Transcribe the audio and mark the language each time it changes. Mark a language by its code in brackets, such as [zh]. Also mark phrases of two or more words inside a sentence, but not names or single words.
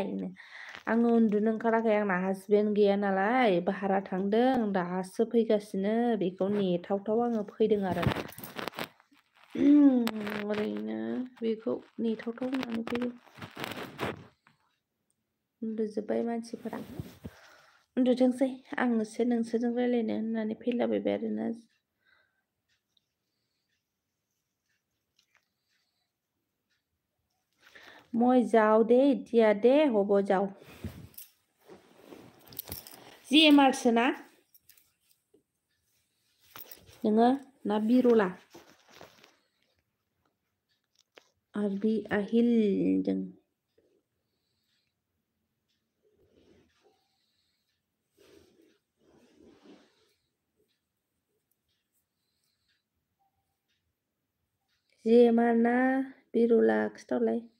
[brx] आङो उन्दुनो ओंखाराखै आंना हासबेन्ड गैया नालाय भारा थांदों दासो फैगासिनो बेखौ नेथावथाव आङो फैदों आरो। ओरैनो बेखौ नेथावथाव होननानै फैदों। उन्दुजोब्बाय मानसिफोरा। उन्दुथोंसै आंसो नोंसोरजों रायलायनो होननानै फैलाबायबाय आरोना। [as] মই যাও দে এতিয়া দে হ'ব যাও। [brx] जिएमआरसो ना नोङो ना बिरला? आरबि आहिलजों जिएमआर ना बिरला खिथाहरलाय।